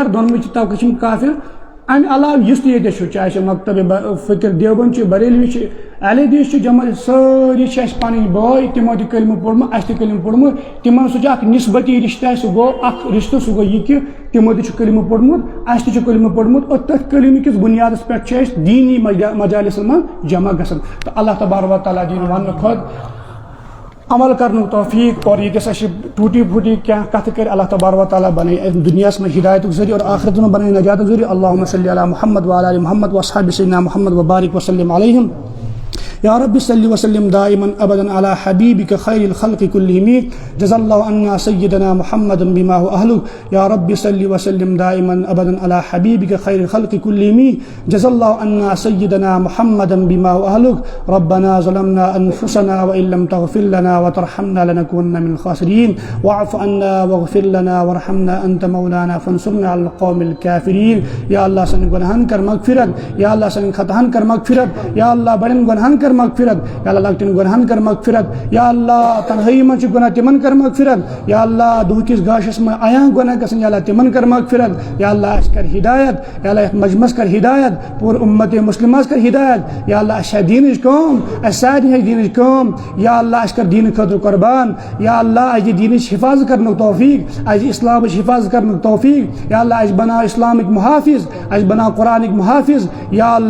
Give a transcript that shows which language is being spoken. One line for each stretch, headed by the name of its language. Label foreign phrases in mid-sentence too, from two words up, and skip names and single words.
Kashmiri: دۄنوٕے چھِ طبقہٕ چھِ کافر امہِ علاوٕ یُس تہِ ییٚتہِ چھُ چاہے سُہ مکتب فکر دیوبند چھُ بریلوی چھِ اہل حدیث چھُ جماعت سٲری چھِ اَسہِ پنٕنۍ بٲے تِمو تہِ کلمہٕ پوٚرمُت اَسہِ تہِ کلمہٕ پوٚرمُت تِمن سُہ چھُ اکھ نسبتی رشتہٕ سُہ گوٚو اکھ رشتہٕ سُہ گوٚو یہِ کہِ تِمو تہِ چھُ کلمہٕ پوٚرمُت اَسہِ تہِ چھُ کلمہٕ پوٚرمُت اور تٔتھۍ کلمہٕ کِس بُنیادس پٮ۪ٹھ چھِ أسۍ دیٖنی مجالسن منٛز جمع گژھان تہٕ
Arabic: اللہ تبارک و تعالیٰ
Kashmiri: دِیِن وننہٕ کھۄتہٕ عمل کرنُک توفیق اور ییٚتٮ۪س اَسہِ ٹوٗٹی پھوٗٹی کینٛہہ کتھٕ کرِ
Arabic: اللہ تبارک و تعالیٰ
Kashmiri: بنٲے دُنیاہس منٛز ہدایتُک ذٔریعہٕ اور آخرتس منٛز بنٲے نجاتُک ذٔریعہٕ
Arabic: اللہُمَ صلی علی محمد وعلی آلِ محمد واصحابِ سیدنا محمد وبارک وسلم علیہم یا رب صلی وسلم دائما ابدا على حبیبک خیر الخلق کلہم جزا اللہ عنا سیدنا محمد بما هو اہلہ یا رب صلی وسلم دائما ابدا على حبیبک خیر الخلق کلہم جزا اللہ عنا سیدنا محمد بما هو اہلہ ربنا ظلمنا انفسنا وان لم تغفر لنا وترحمنا لنكونن من الخاسرین واعف عنا واغفر لنا وارحمنا انت مولانا فانصرنا على القوم الكافرین
Kashmiri: یا اللہ سانٮ۪ن گۄنہن کر مغفرت یا اللہ سانٮ۪ن خطاہن کر مغفرت یا اللہ بڑٮ۪ن گۄنہن کر مغفرت یا اللہ لۄکٹٮ۪ن گۄنہن کر مغفرت یا اللہ تنہٲیی منٛز چھِ گۄناہ تِمن کر مغفرت یا اللہ دُہکِس گاشس منٛز عیاں گۄناہ گژھن یا اللہ تِمن کر مغفرت یا اللہ اَسہِ کر ہدایت یا اللہ یتھ مجمس کر ہدایت پوٗرٕ اُمت مُسلمس کر ہدایت یا اللہ اَسہِ چھا دیٖنٕچ کٲم اَسہِ سارنٕے ہیٚچھ دیٖنٕچ کٲم یا اللہ اَسہِ کر دیٖنہٕ خٲطرٕ قۄربان یا اللہ اَسہِ دِ دیٖنٕچ حفاظت کرنُک توفیق اَسہِ دِ اسلامٕچ حفاظت کرنُک توفیق یا اللہ اَسہِ بناو اسلامٕکۍ محافظ اَسہِ بناو قرآنٕکۍ محافظ یا